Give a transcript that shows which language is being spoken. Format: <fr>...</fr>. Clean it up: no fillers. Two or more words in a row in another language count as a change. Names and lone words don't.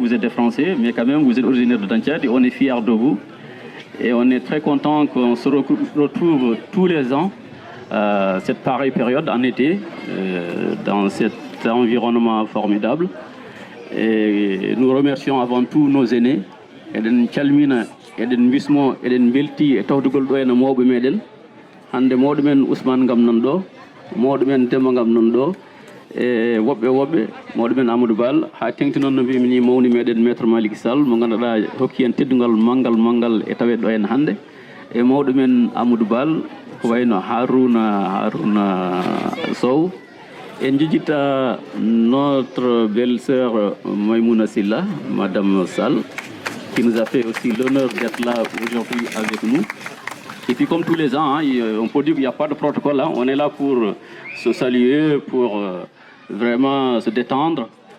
<fr>Vous êtes des Français, mais quand même vous êtes originaires de Dantiadi. On est fiers de vous. Et on est très content qu'on se retrouve tous les ans, cette pareille période en été, dans cet environnement formidable. Et nous remercions avant tout nos aînés.</fr> <ff>Eden calmina, eden bismo, eden belti e tawdugol do en mawbe meden. Hande mawdo men Ousmane ngam non do, mawdo men Demba ngam non do, e wobbe mawdo men Amadou Bal ha tengti non no bimini mawni meden maître Malick Sall mo ganduda hokki en teddungal mangal e tawe do en hande e mawdo men Amadou Bal ko wayno Harouna Sow.</ff> <fr>Et Njijita, notre belle-sœur Maïmouna Silla, Madame Sall, qui nous a fait aussi l'honneur d'être là aujourd'hui avec nous. Et puis comme tous les ans, hein, on peut dire qu'il n'y a pas de protocole, hein, on est là pour se saluer, pour vraiment se détendre.</fr>